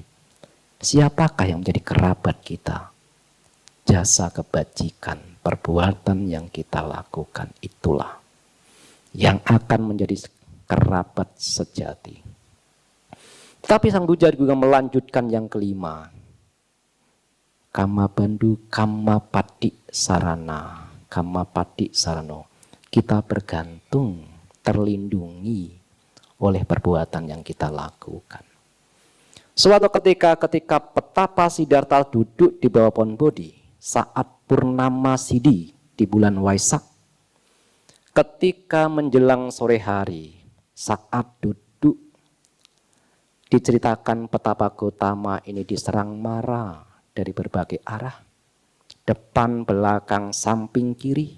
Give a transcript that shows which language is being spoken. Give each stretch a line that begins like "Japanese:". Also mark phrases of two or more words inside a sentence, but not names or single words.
Indonesian: Siapakah yang menjadi kerabat kita? Jasa kebajikan, perbuatan yang kita lakukan itulah yang akan menjadi kerabat sejati. Tapi Sang Buddha juga melanjutkan yang kelima.
Pali: Kama bandu kama pati sarana, kama pati sarano.
Indonesian: Kita bergantung, terlindungi oleh perbuatan yang kita lakukan. Suatu ketika Petapa Siddhartha duduk di bawah pohon Bodhi saat Purnama Sidhi di bulan Waisak, ketika menjelang sore hari, saat duduk, diceritakan Petapa Gotama ini diserang marah dari berbagai arah, depan, belakang, samping, kiri.